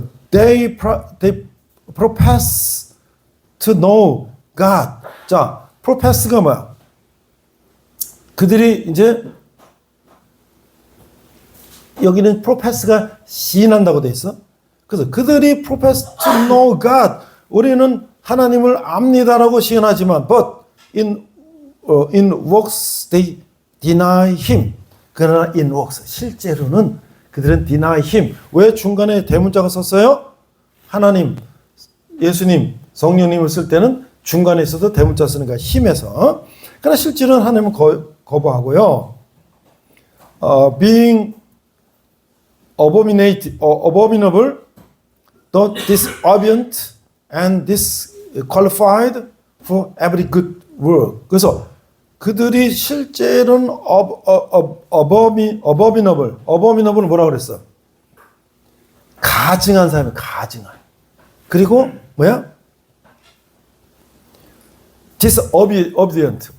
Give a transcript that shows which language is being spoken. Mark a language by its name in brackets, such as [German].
[English] They profess to know God. [Korean] 자, profess가 뭐야? 그들이 이제 여기는 profess가 시인한다고 돼 있어. 그래서 그들이 [English] profess to know God. [Korean] 우리는 하나님을 압니다라고 시인하지만 [English] but in works they deny him. [Korean] 그러나 [English] in works [Korean] 실제로는 그들은 [English] deny him. [Korean] 왜 중간에 대문자가 썼어요? 하나님, 예수님, 성령님을 쓸 때는 중간에 있어도 대문자 쓰는 거야. 힘에서. 그러나 실제로는 하나님은 거부하고요. [English] Being abominable, the disobedient, and disqualified for every good work. [Korean] 그래서 그들이 실제로는 abominable. abominable은 뭐라고 그랬어? 가증한 사람이 가증한. 그리고 뭐야? [English] disobedient.